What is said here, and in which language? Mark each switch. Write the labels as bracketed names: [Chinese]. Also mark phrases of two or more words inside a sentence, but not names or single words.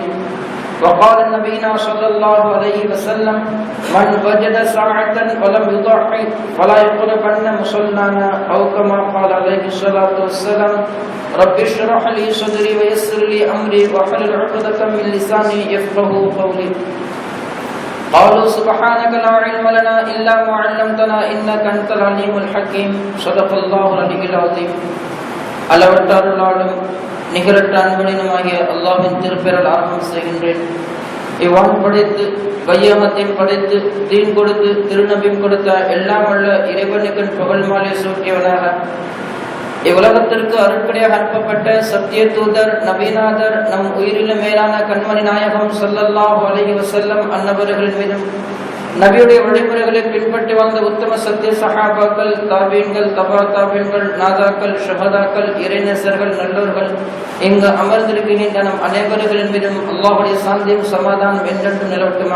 [Arabic] وقال نبينا صلى الله عليه وسلم: من وجد ساعة ولم يضحي فلا يقربن مصلانا، أو كما قال عليه الصلاة والسلام. رب اشرح لي صدري ويسر لي أمري واحلل عقدة من لساني يفقهوا قولي. قالوا سبحانك لا علم لنا إلا ما علمتنا إنك أنت العليم الحكيم. صدق الله العلي العظيم. [Tamil] அளவற்ற அருளாலும் நிகரற்ற அன்பனினுமாகிய அல்லாஹ்வின் திருப்பெயரால் ஆரம்பம் செய்கின்றேன். இவ்வான் படைத்து வையகத்தையும் படைத்து தீன் கொடுத்து திருநபியும் கொடுத்த எல்லாம் வல்ல இறைவனுக்கு புகழ் மாலை சூட்டியவனாக இவ்வுலகத்திற்கு அருட்படியாக அனுப்பப்பட்ட சத்திய தூதர் நபிநாதர் நம் உயிரிலும் மேலான கண்மணி நாயகம் [Arabic] صلى الله عليه وسلم [Tamil] அன்னவர்களின் மீதும் நபியுடைய வழிமுறைகளை பின்பற்றி வாழ்ந்த உத்தம சத்திய சஹாபாக்கள், தாபீன்கள், தபா தாபீன்கள், நாதாக்கள், ஷஹதாக்கள், இறைநேசர்கள், நல்லோர்கள் இங்கு அமர்ந்திருக்கின்ற நம் அனைவர்களின் மீதும் அல்லாஹ்வுடைய சாந்தியும் சமாதானம் என்றென்றும் நிலவட்டுமாக.